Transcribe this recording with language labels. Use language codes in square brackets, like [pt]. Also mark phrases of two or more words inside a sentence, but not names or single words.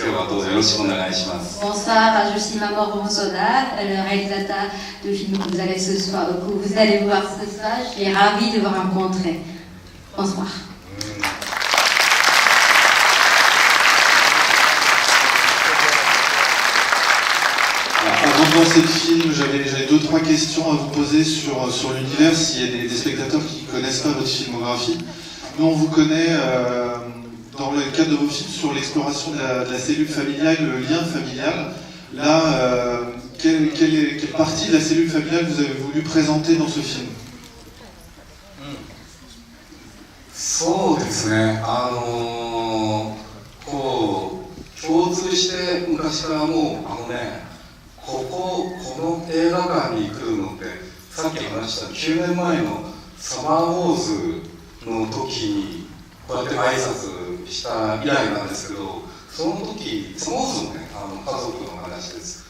[ja] 今日はどうぞよろしくお願いします。 [fr] Bonsoir, je suis Mamoru Hosoda, le réalisateur du film que vous allez voir ce soir. Je suis ravie de vous rencontrer. Bonsoir. Avant de lancer le film, j'avais 2-3 questions à vous poser sur l'univers, s'il y a des spectateurs qui ne connaissent pas votre filmographie. Nous, on vous connaît dans le cadre de vos films sur l'exploration de la cellule familiale, le lien familial. Là, quelle partie de la cellule familiale vous avez voulu présenter dans ce film? [ja] そうですね、共通して昔からもうこの映画館に来るのってさっき話した9年前のサマーウォーズの時にこうやって挨拶した以来なんですけど、その時サマーウォーズもね家族の話です。